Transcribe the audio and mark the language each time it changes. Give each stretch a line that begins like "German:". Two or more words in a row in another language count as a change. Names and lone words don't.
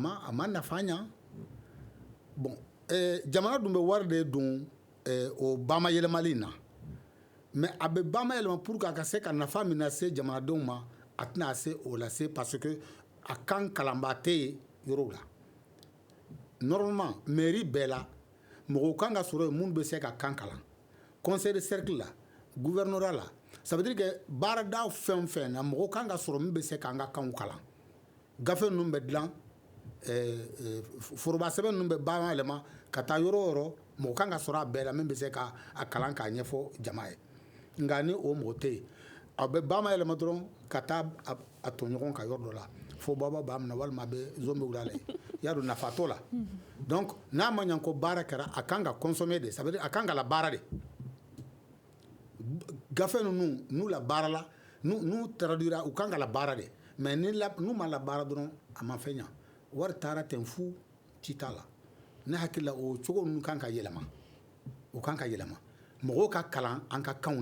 Bambara: ma nafa ɲa bon jamana dun bɛ wari de don o bamayɛlɛmali na mais a bɛ bamayɛlɛma
French: pour que
Bambara: a ka se ka nafa min lase jamanadenw ma a tɛna se o lase
French: parce que
Bambara: a kan kalanbaa tɛ yen yɔrɔw la normalement mairie bɛɛ la mɔgɔw kan ka sɔrɔ yen minnu bɛ se ka kan kalan
French: conseil de cercle
Bambara: la gouvernorat la
French: ça veut dire que
Bambara: baarada fɛn o fɛn na mɔgɔw kan ka sɔrɔ min bɛ se k'an ka kanw kalan gafe ninnu bɛ dilan foroba sɛbɛn ninnu bɛ bayɛlɛma ka taa yɔrɔ o yɔrɔ mɔgɔ kan ka sɔrɔ a bɛɛ la min bɛ se ka a kalan k'a ɲɛfɔ jama ye nka ni o mɔgɔ tɛ yen a bɛ bayɛlɛma dɔrɔn ka taa a tɔɲɔgɔn ka yɔrɔ dɔ la fo baba b'a minɛ walima a bɛ zon bɛ wuli a la yen i y'a dɔn nafa t'o la donc n'a ma ɲɛ ko baara kɛra a kan ka consommer de
French: ça veut dire
Bambara: a kan ka labaara de gafe ninnu n'u labaara la n'u traduira u kan ka labaara de mais n'u ma labaara dɔrɔn a ma fɛn ɲa wari taara ten fu ci t'a la ne hakili la o cogo ninnu kan ka yɛlɛma o kan ka yɛlɛma mɔgɔw ka kalan an ka kanw